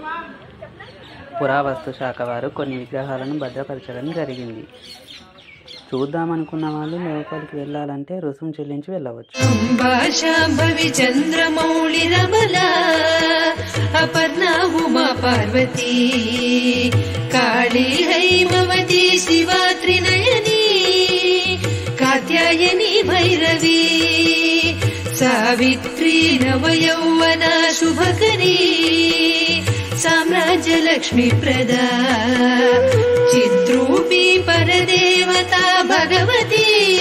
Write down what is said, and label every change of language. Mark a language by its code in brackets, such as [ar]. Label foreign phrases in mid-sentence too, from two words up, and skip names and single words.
[te] పురావస్తు శాఖ వారు కొన్ని విగ్రహాలను భద్రపరచడం జరిగింది. చూద్దామనుకున్న వాళ్ళు లోపలికి వెళ్ళాలంటే రుసుము చెల్లించి వెళ్ళవచ్చు. చంద్రమౌళి రమల అపర్ణ ఉమా [sa] पार्वती काली हैमवती शिवा त्रिनयनी कात्यायनी भैरवी सावित्री नवयौवना शुभकरी साम्राज्यलक्ष्मी प्रदा चिद्रूपी परदेवता भगवती